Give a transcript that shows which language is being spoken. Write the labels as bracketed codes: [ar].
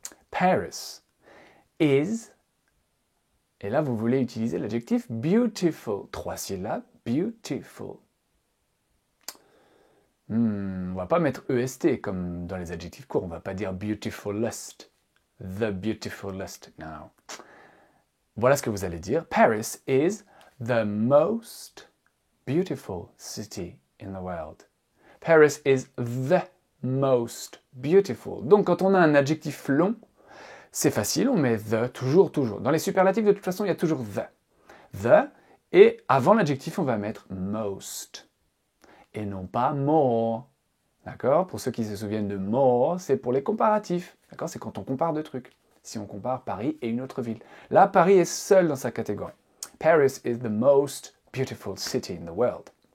[en] Paris is, [fr] et là vous voulez utiliser l'adjectif beautiful. 3 syllabes, beautiful. On va pas mettre EST comme dans les adjectifs courts. On va pas dire beautifulest. [en] The beautifulest. No. [fr] Voilà ce que vous allez dire. [en] Paris is the most beautiful city in the world. Paris is the most beautiful. [fr] Donc quand on a un adjectif long, c'est facile, on met the, toujours. Dans les superlatifs, de toute façon, il y a toujours the. The, et avant l'adjectif, on va mettre most. Et non pas more. D'accord? Pour ceux qui se souviennent de more, c'est pour les comparatifs. D'accord? C'est quand on compare deux trucs. Si on compare Paris et une autre ville. Là, Paris est seul dans sa catégorie. [en] Paris is the most beautiful city in the world.